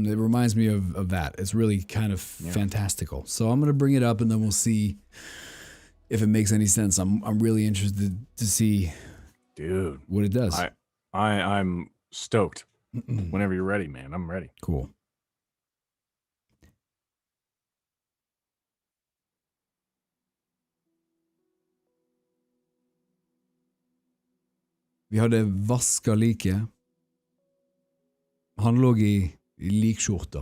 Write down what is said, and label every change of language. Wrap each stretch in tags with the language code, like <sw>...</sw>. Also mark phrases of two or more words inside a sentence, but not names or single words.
<en>It reminds me of that. It's really kind of fantastical. So I'm going to bring it up and then we'll see if it makes any sense. I'm really interested to see, dude, what it does. I'm stoked. Whenever you're ready, man. I'm ready. Cool.</en> <no>Vi hadde vaska liket. Han lå i likskjorta.</no>